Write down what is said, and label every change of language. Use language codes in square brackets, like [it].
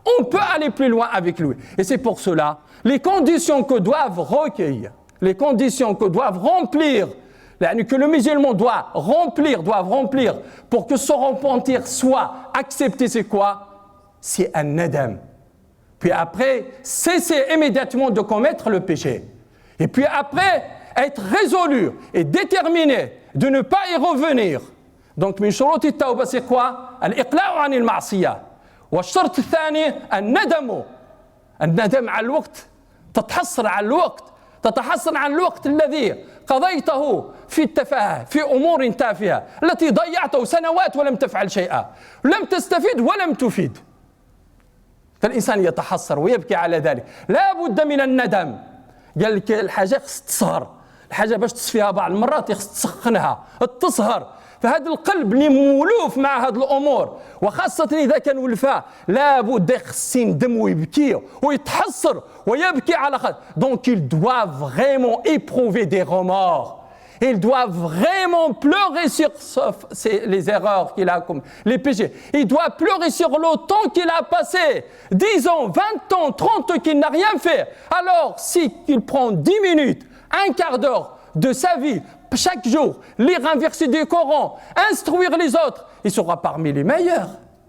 [fr] On peut aller plus loin avec lui. Et c'est pour cela, les conditions que doivent recueillir, les conditions que doivent remplir, que le musulman doivent remplir pour que son repentir soit accepté, c'est quoi? C'est un nadam. Puis après, cesser immédiatement de commettre le péché. Et puis après, être résolu et déterminé de ne pas y revenir. [ar] Donc, min shurut at-tawbah, c'est quoi? Al-iqla'u 'an al-ma'siyah. والشرط الثاني الندم على الوقت تتحسر على الوقت الذي قضيته في التفاهة في أمور تافهة التي ضيعته سنوات ولم تفعل شيئا لم تستفيد ولم تفيد فالإنسان يتحسر ويبكي على ذلك لا بد من الندم قال لك الحاجة خص تصهر الحاجة باش تصفيها بعض المرات خص تسخنها تصهر فهذا القلب اللي مولوف مع هذه الامور وخاصه اذا كان ولفاه لابد يخص يندم ويبكي ويتحسر ويبكي على خاطر [fr] donc il doit vraiment éprouver des remords il doit vraiment pleurer sur les erreurs qu'il a commises, les péchés. Il doit pleurer sur le temps qu'il a passé, 10 ans, 20 ans, 30 ans qu'il n'a rien fait. Alors, s'il prend 10 minutes, un quart d'heure de sa vie, chaque jour, lire un verset du Coran, instruire les autres, il sera parmi les meilleurs.